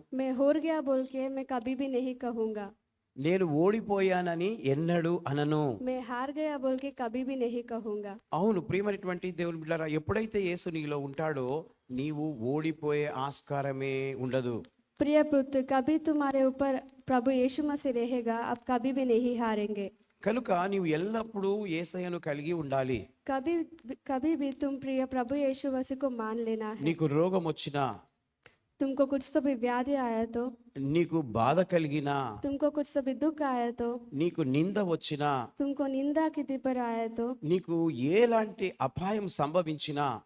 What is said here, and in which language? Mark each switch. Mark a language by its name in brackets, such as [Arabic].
[Hindi] मैं हार गया बोल के मैं कभी भी नहीं कहूंगा. [Telugu] నేను ఓడిపోయానని ఎన్నడూ అనను. [Hindi] मैं हार गया बोल के कभी भी नहीं कहूंगा. [Telugu] అవును ప్రియమైనటువంటి దేవుని బిడ్డలారా, ఎప్పుడైతే యేసు నీలో ఉంటాడో నీవు ఓడిపోయే ఆస్కారమే ఉండదు. [Hindi] प्रिय पुत्र, कभी तुम्हारे ऊपर प्रभु यीशु मसीह रहेगा, अब कभी भी नहीं हारेंगे. [Telugu] కనుక నీవు ఎల్లప్పుడూ యేసయ్యను కలిగి ఉండాలి. [Hindi] कभी कभी भी तुम प्रिय प्रभु यीशु मसीह को मान लेना है. [Telugu] నీకు రోగం వచ్చినా, [Hindi] तुमको कुछ तो भी व्याधि आया तो, [Telugu] నీకు బాధ కలిగినా, [Hindi] तुमको कुछ तो भी दुख आया तो, [Telugu] నీకు నింద వచ్చినా, [Hindi] तुमको निंदा की पर आया तो, [Telugu] నీకు ఎలాంటి అపాయం సంభవించినా